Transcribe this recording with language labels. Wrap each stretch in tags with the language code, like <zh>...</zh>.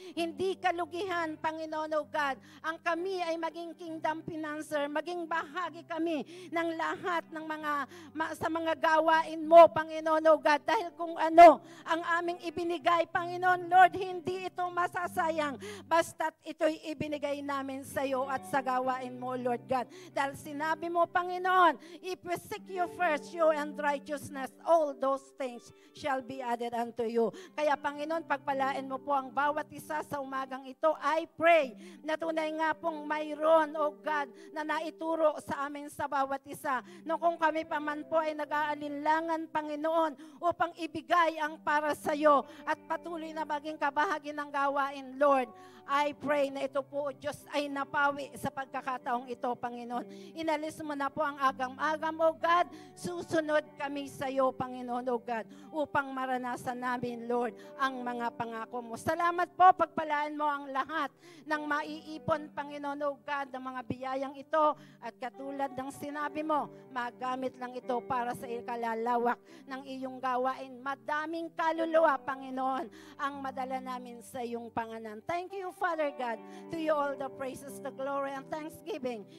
<tl>Hindi kalugihan, Panginoon, O God, ang kami ay maging kingdom financer, maging bahagi kami ng lahat ng sa mga gawain mo, Panginoon, O God, dahil kung ano ang aming ibinigay, Panginoon, Lord, hindi ito masasayang, basta't ito'y ibinigay namin sa iyo at sa gawain mo, Lord God. Dahil sinabi mo, Panginoon,</tl> <en>if we seek you first, you and righteousness, all those things shall be added unto you.</en> <tl>Kaya, Panginoon, pagpalain mo po ang bawat isa sa umagang ito.</tl> <en>I pray</en> <tl>na tunay nga pong mayroon, O God, na naituro sa amin sa bawat isa. No, kung kami pa man po ay nag-aalinlangan, Panginoon, upang ibigay ang para sa iyo at patuloy na maging kabahagi ng gawain, Lord,</tl> <en>I pray</en> <tl>na ito po, Diyos, ay napawi sa pagkakataong ito, Panginoon. Inalis mo na po ang agam-agam,</tl> <en>O God.</en> <tl>Susunod kami sa iyo, Panginoon, O God, upang maranasan namin, Lord, ang mga pangako mo. Salamat po, pagpalaan mo ang lahat ng maiipon, Panginoon, O God, ng mga biyayang ito. At katulad ng sinabi mo, magamit lang ito para sa ikalalawak ng iyong gawain. Madaming kaluluwa, Panginoon, ang madala namin sa iyong panganan.</tl> <en>Thank you, Father God. To you all the praises, the glory, and thanksgiving.</en>